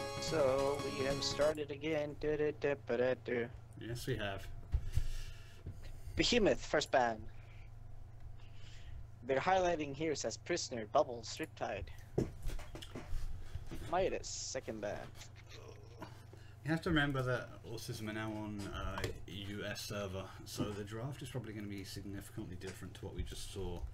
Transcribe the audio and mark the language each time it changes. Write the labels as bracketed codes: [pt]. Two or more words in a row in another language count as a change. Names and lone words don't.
[en] So we have started again. Du-du-du-ba-du-du. Yes, we have. Behemoth, first ban. They're highlighting here says prisoner, bubbles, riptide. Midas, second ban. You have to remember that Autism are now on a US server, so the draft is probably going to be significantly different to what we just saw.